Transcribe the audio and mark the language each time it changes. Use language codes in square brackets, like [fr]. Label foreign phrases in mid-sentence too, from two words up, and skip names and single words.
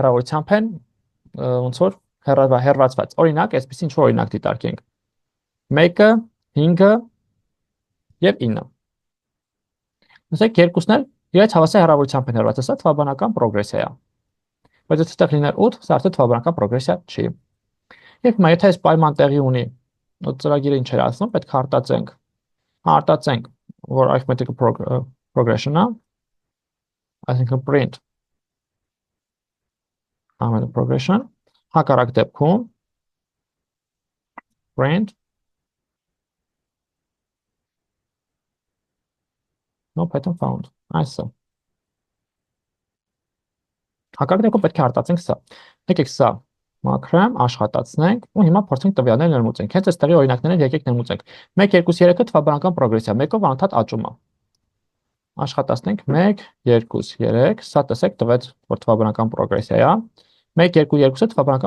[hy] հեռավորությամբ են ոնց որ հեռացված։ Օրինակ, այսպես ինչ որ օրինակ դիտարկենք։ 1-ը, 5-ը եւ 9-ը։ Ասենք երկուսն էլ իրարից հավասար հեռավորությամբ են հեռացած, սա թվաբանական պրոգրեսիա է։ Բայց եթե այդտեղ լիներ 8, սա արդեն թվաբանական պրոգրեսիա չի։ Եվ հիմա եթե այս պայման տեղի ունի, ծրագիրը ինչ էր ասում, պետք է արտացենք, որ [en] arithmetic progression- [hy] ը, այսինքն print ամեն progression, հակառակ դեպքում [en] print no pattern found, [hy] այսը։ Հակառակ դեպքում պետք է արտացենք սա։ Եկեք սա մակրոյում աշխատացնենք ու հիմա փորձենք տվյալներ ներմուծենք։ Հենց այստեղի օրինակներով եկեք ներմուծենք։ 1 2 3-ը թվաբանական պրոգրեսիա, 1-ով անընդհատ աճում է։ Աշխատացնենք 1 2 3, սա տեսեք տվեց, որ թվաբանական պրոգրեսիա է։ 1 2 2-ը թվաբանական